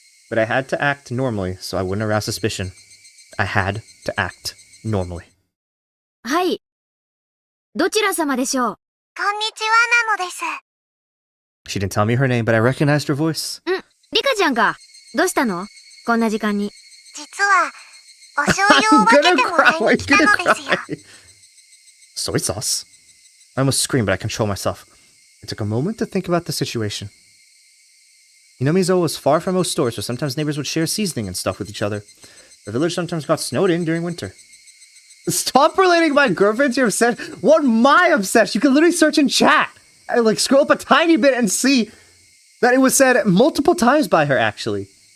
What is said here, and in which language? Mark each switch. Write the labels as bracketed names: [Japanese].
[English] But I had to act normally so I wouldn't arouse suspicion. I had to act normally. [Japanese] はい。どちら様でしょう？こんにちはなのです。 [English] She didn't tell me her name, but I recognized her voice. [Japanese] リカちゃんか。どうしたの？こんな時間に。実は、お醤油を分けてもらいに来たのですよ。 [English] Soy sauce? I almost screamed, but I controlled myself. I took a moment to think about the situation. Hinamizawa was far from most stores, so sometimes neighbors would share seasoning and stuff with each other. The village sometimes got snowed in during winter. Stop relating my girlfriend to your obsession. What my obsession? You can literally search in chat. And like scroll up a tiny bit and see that it was said multiple times by her, actually.